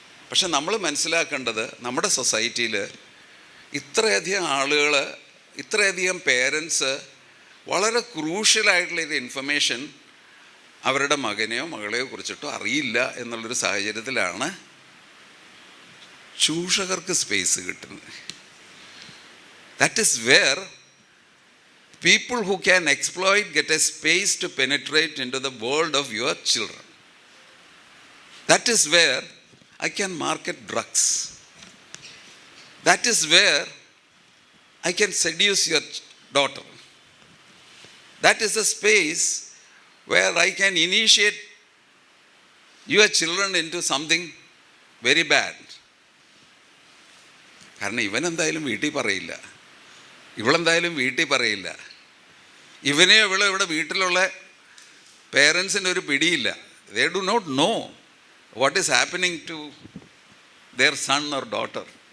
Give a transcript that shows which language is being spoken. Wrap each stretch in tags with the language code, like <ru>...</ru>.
<ml>പക്ഷെ നമ്മൾ മനസ്സിലാക്കേണ്ടത് നമ്മുടെ സൊസൈറ്റിയിൽ ഇത്രയധികം ആളുകൾ, ഇത്രയധികം പേരൻസ് വളരെ ക്രൂഷ്യലായിട്ടുള്ളൊരു ഇൻഫർമേഷൻ അവരുടെ മകനെയോ മകളെയോ കുറിച്ചിട്ടോ അറിയില്ല എന്നുള്ളൊരു സാഹചര്യത്തിലാണ് ചൂഷകർക്ക് സ്പേസ് കിട്ടുന്നത്.</ml> <en>That is where people who can exploit get a space to penetrate into the world of your children. That is where I can market drugs. That is where I can seduce your daughter. That is a space where I can initiate your children into something very bad.</en> <ml>കാരണം ഇവനെന്തായാലും വീട്ടിൽ പറയില്ല, ഇവളെന്തായാലും വീട്ടിൽ പറയില്ല, ഇവനെ ഇവിടെ വീട്ടിലുള്ള പേരൻസിന് ഒരു പിടിയില്ല.</ml> <en>They do not know what is happening to their son or daughter.</en>